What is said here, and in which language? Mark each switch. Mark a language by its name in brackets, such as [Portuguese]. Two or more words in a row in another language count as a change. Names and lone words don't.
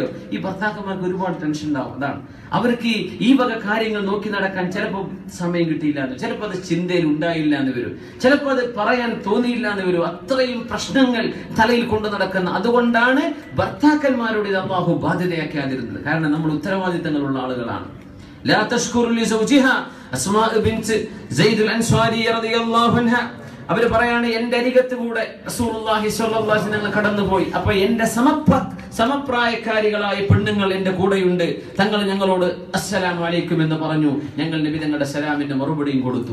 [Malayalam] ഈ ഭർത്താക്കന്മാർക്ക് ഒരുപാട് ടെൻഷൻ ഉണ്ടാവും. അതാണ് അവർക്ക് ഈ വക കാര്യങ്ങൾ നോക്കി നടക്കാൻ ചിലപ്പോൾ സമയം കിട്ടിയില്ല എന്ന്, ചിലപ്പോൾ അത് ചിന്തയിൽ ഉണ്ടായില്ല എന്ന് വരും, ചിലപ്പോൾ അത് പറയാൻ തോന്നിയില്ല എന്ന് വരും. അത്രയും പ്രശ്നങ്ങൾ തലയിൽ കൊണ്ടു നടക്കുന്ന. അതുകൊണ്ടാണ് ഭർത്താക്കന്മാരോട് ഇത് അല്ലാഹു ബാധ്യതയാക്കാതിരുന്നത്. കാരണം നമ്മൾ ഉത്തരവാദിത്തങ്ങളുള്ള ആളുകളാണ്. [Arabic] لا تشكر لزوجها [Malayalam] അസ്മാ ബിൻത് സയ്യിദ് അൻസ്വാരി [Arabic] رضي الله عنها [Malayalam] അവർ പറയാണ്, എന്റെ അരികത്ത് കൂടെ [Arabic] رسول الله صلى الله عليه وسلم [Malayalam] കടന്നുപോയി. അപ്പൊ എന്റെ സമപ്രായക്കാരികളായ പെണ്ണുങ്ങൾ എന്റെ കൂടെയുണ്ട്. തങ്ങൾ ഞങ്ങളോട് [Arabic] السلام عليكم [Malayalam] എന്ന് പറഞ്ഞു. ഞങ്ങൾ നബി തങ്ങളുടെ സലാമിന്റെ മറുപടിയും കൊടുത്തു.